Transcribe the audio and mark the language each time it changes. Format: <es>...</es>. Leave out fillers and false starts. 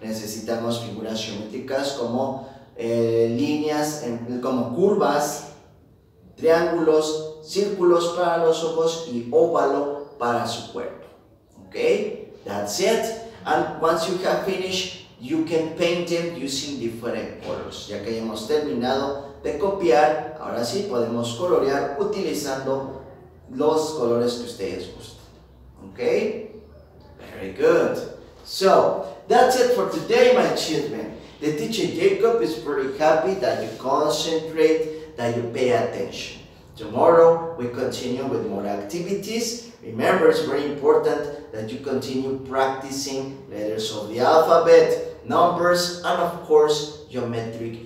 <es>Necesitamos figuras geométricas como líneas, como curvas, triángulos, círculos para los ojos y óvalo para su cuerpo.</es> <en>Okay? That's it. And once you have finished, you can paint them using different colors.</en> <es>Ya que hayamos terminado de copiar, ahora sí podemos colorear utilizando los colores que ustedes gusten.</es> <en>Okay? Very good. So, that's it for today, my children. The teacher Jacob is very happy that you concentrate, that you pay attention. Tomorrow, we continue with more activities. Remember, it's very important that you continue practicing letters of the alphabet, numbers, and of course, geometric shapes. Have an excellent afternoon. Take care. Goodbye.</en>